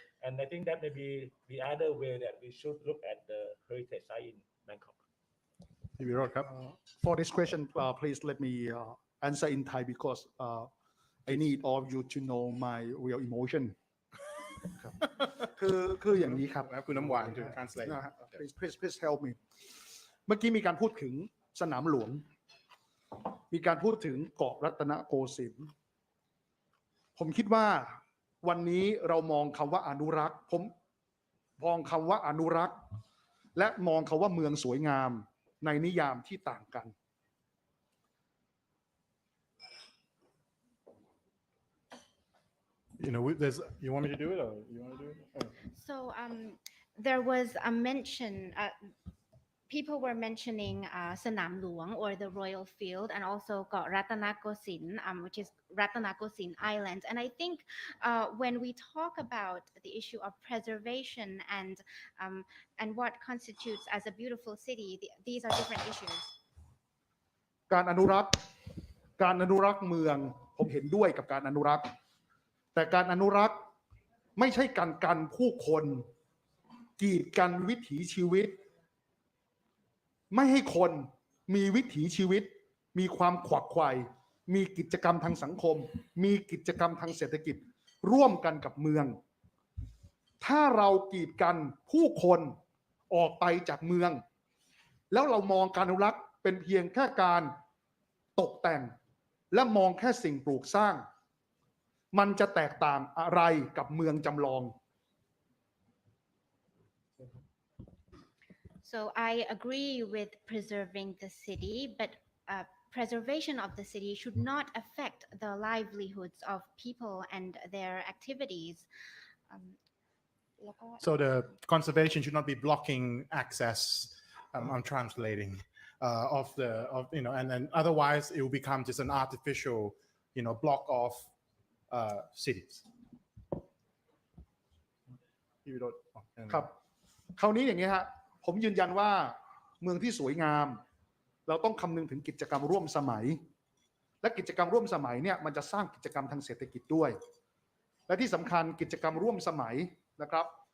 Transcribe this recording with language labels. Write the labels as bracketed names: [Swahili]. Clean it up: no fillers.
[English] And I think that may be the other way that we should look at the heritage site in Bangkok. For this question, please let me answer in Thai because I need all of you to know my real emotion. [Thai] คืออย่างนี้ครับ [English] คุณน้ำหวาน to translate please help me [Thai] เมื่อกี้มีการพูดถึงสนามหลวงมีการพูดถึงเกาะรัตนโกสินทร์ผมคิดว่าวันนี้เรามองคำว่าอนุรักษ์ผมมองคำว่าอนุรักษ์และมองคำว่าเมืองสวยงามในนิยามที่ต่างกัน [English] You want me to do it or you want to do it? Oh. So there was a mention, people were mentioning Sanam Luang or the Royal Field, and also got Ratanakosin, which is Ratanakosin Island. And I think when we talk about the issue of preservation and what constitutes as a beautiful city, these are different issues. [Thai] การอนุรักษ์เมืองผมเห็นด้วยกับการอนุรักษ์แต่การอนุรักษ์ไม่ใช่การกันผู้คนกีดกันวิถีชีวิต ไม่ให้คนมีวิถีชีวิตมีความขวักไขว่มีกิจกรรมทางสังคมมีกิจกรรมทางเศรษฐกิจร่วมกันกับเมืองถ้าเรากีดกันผู้คนออกไปจากเมืองแล้วเรามองการอนุรักษ์เป็นเพียงแค่การตกแต่งและมองแค่สิ่งปลูกสร้างมันจะแตกต่างอะไรกับเมืองจำลอง [English] So I agree with preserving the city, but preservation of the city should not affect the livelihoods of people and their activities. So the conservation should not be blocking access. I'm translating of and then otherwise it will become just an artificial, block of cities. [Thai] ครับคราวนี้อย่างนี้ฮะผมยืนยันว่าเมืองที่สวยงามเราต้องคำนึงถึงกิจกรรมร่วมสมัยและกิจกรรมร่วมสมัยเนี่ยมันจะสร้างกิจกรรมทางเศรษฐกิจด้วยและที่สำคัญกิจกรรมร่วมสมัยนะครับ